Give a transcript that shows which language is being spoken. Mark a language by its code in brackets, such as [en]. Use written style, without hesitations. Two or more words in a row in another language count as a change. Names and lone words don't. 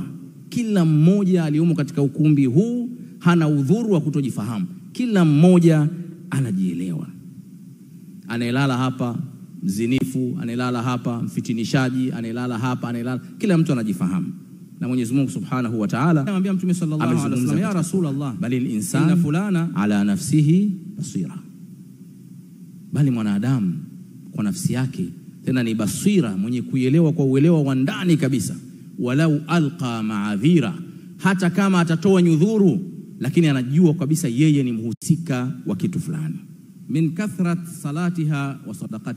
[sw] Kila mmoja aliyomo katika ukumbi huu hana udhuru wa kutojifahamu. Kila mmoja anajielewa. Anayelala hapa mzinifu, anayelala hapa mfitinishaji, anayelala hapa, anayelala, kila mtu anajifahamu. Na Mwenyezi Mungu [ar] سبحانه وتعالى [sw] anamwambia Mtume [ar] صلى الله عليه وسلم, يا رسول الله، بل الإنسان فلانة على نفسه بصيرة. [sw] Bali mwanadamu kwa nafsi yake tena ni basira, mwenye kuielewa kwa uelewa wa ndani kabisa. [ar] ولو ألقى معاذيره, [sw] hata kama atatoa nyudhuru, lakini anajua kabisa yeye ni mhusika wa kitu fulani. [ar] من كثرة صلاتها وصدقتها.